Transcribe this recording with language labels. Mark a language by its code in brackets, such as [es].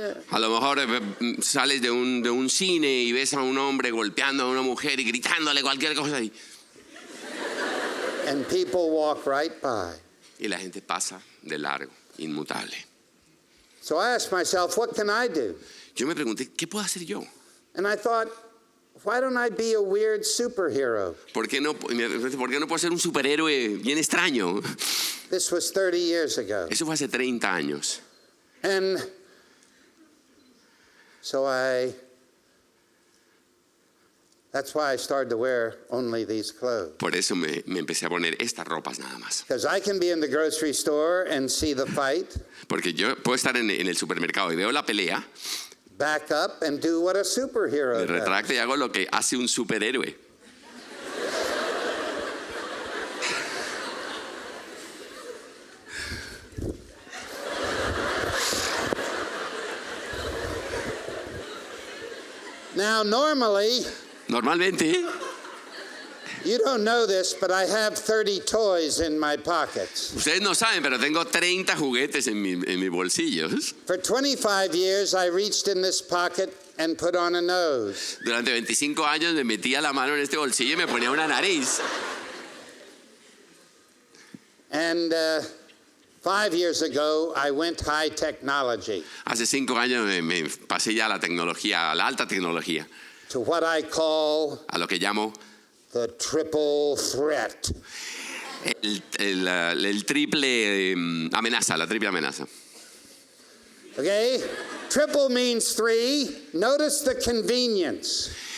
[es] A lo mejor sales de un cine y ves a un hombre golpeando a una mujer y gritándole cualquier cosa ahí. [en] And people walk right by. [es] Y la gente pasa de largo, inmutable. [en] So I asked myself, what can I do? [es] Yo me pregunté, ¿qué puedo hacer yo? [en] And I thought, why don't I be a weird superhero? [es] ¿Por qué no puedo ser un superhéroe bien extraño? [en] This was 30 years ago. [es] Eso fue hace 30 años. [en] And so that's why I started to wear only these clothes. [es] Por eso me empecé a poner estas ropas nada más. [en] Because I can be in the grocery store and see the fight, [es] Porque yo puedo estar en el supermercado y veo la pelea, [en] back up and do what a superhero [es] me [en] does. [es] retracto y hago lo que hace un superhéroe. [en] Now, normally, [es] Normalmente, [en] you don't know this, but I have 30 toys in my pockets. [es] ustedes no saben, pero tengo 30 juguetes en mis bolsillos. [en] For 25 years, I reached in this pocket and put on a nose. [es] Durante 25 años me metía la mano en este bolsillo y me ponía una nariz. [en] And 5 years ago, I went high technology [es] Hace 5 años me pasé ya a la tecnología, a la alta tecnología, [en] to what I call [es] a lo que llamo [en] the triple threat. [es] el triple amenaza, la triple amenaza. [en] Okay? Triple means 3. Notice the convenience.